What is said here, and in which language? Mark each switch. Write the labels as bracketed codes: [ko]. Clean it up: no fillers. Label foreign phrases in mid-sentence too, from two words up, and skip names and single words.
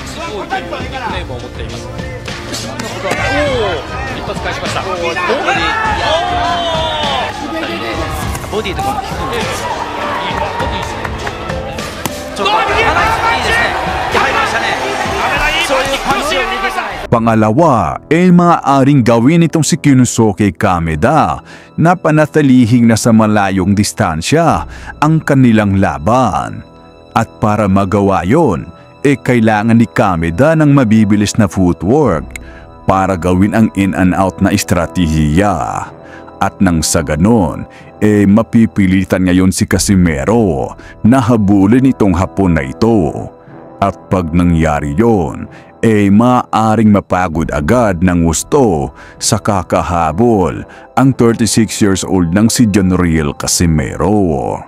[ja] 脅威というニックネームを持っています。一発返しました。ボディとかも効くんで、ボディですね。ちょっといいですね。入りましたね。そういうパンチを入れていかない。 [tl] Pangalawa, maaaring gawin itong si Kyunosuke Kameda na panatilihing nasa malayong distansya ang kanilang laban. At para magawa yon, kailangan ni Kameda ng mabibilis na footwork para gawin ang [en] in and out [tl] na estratehiya. At nang sa ganon, mapipilitan ngayon si Casimero na habulin itong Hapon na ito. At pag nangyari yon, maaaring mapagod agad ng gusto sa kakahabol ang 36 [en] years old [tl] ng si Jonriel Casimero.